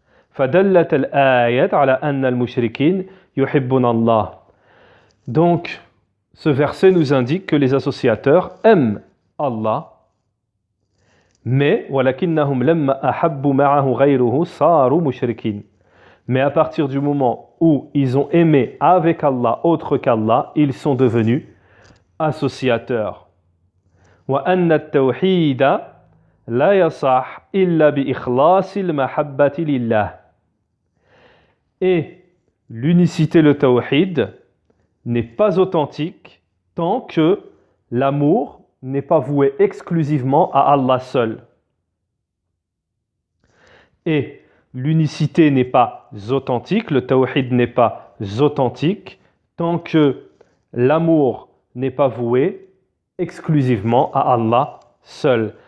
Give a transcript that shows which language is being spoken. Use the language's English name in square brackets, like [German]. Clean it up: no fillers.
[Arabic] فدلت الآية على أن المشركين يحبون الله. [French] Donc, ce verset nous indique que les associateurs aiment Allah, mais [Arabic] ولكنهم لما أحبوا معه غيره صاروا مشركين. [French] Mais à partir du moment où ils ont aimé avec Allah autre qu'Allah, ils sont devenus associateurs. [Arabic] وأن التوحيد لا يصح إلا بإخلاص المحبة لله. [French] Et l'unicité, le tawhid, n'est pas authentique tant que l'amour n'est pas voué exclusivement à Allah seul. Et l'unicité n'est pas authentique, le tawhid n'est pas authentique tant que l'amour n'est pas voué exclusivement à Allah seul.